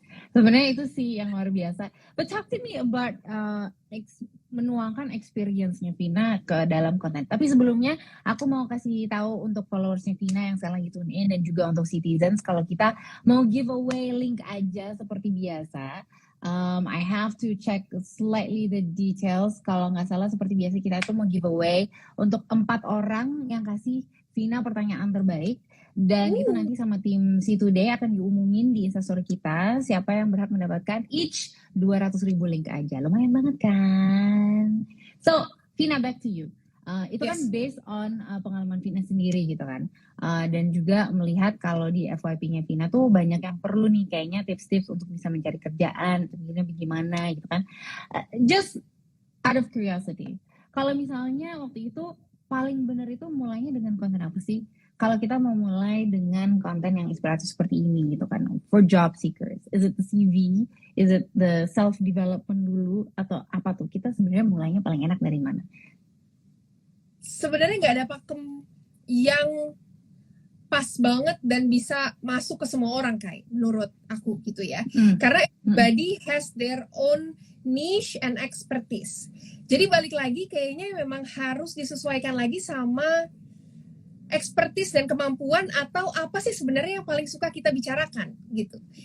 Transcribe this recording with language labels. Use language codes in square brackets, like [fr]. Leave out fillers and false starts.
[id] Sebenarnya itu sih yang luar biasa. [en] But talk to me about [id] menuangkan experience-nya Vina ke dalam konten. Tapi sebelumnya aku mau kasih tahu untuk followersnya Vina yang sekarang lagi tune in, dan juga untuk citizens, kalau kita mau giveaway link aja seperti biasa. [en] I have to check slightly the details. [id] Kalau nggak salah seperti biasa kita tuh mau giveaway untuk 4 orang yang kasih Vina pertanyaan terbaik. Dan itu nanti sama tim See Today akan diumumin di Instastory kita siapa yang berhak mendapatkan each 200.000 link aja. Lumayan banget kan? [en] So, Vina, back to you. [id] Itu kan based on pengalaman Vina sendiri gitu kan. Dan juga melihat kalau di FYP-nya Vina tuh banyak yang perlu nih kayaknya tips-tips untuk bisa mencari kerjaan, tentunya bagaimana gitu kan. [en] Just out of curiosity. [id] Kalau misalnya waktu itu paling benar itu mulainya dengan konten apa sih? Kalau kita mau mulai dengan konten yang inspiratif seperti ini gitu kan, [en] for job seekers, is it the CV, is it the self development [id] dulu, atau apa tuh? Kita sebenarnya mulainya paling enak dari mana? Sebenarnya nggak ada pakem yang pas banget dan bisa masuk ke semua orang kayak menurut aku gitu ya. Karena [en] everybody has their own niche and expertise. [id] Jadi balik lagi kayaknya memang harus disesuaikan lagi sama expertise dan kemampuan atau apa sih sebenarnya yang paling suka kita bicarakan gitu.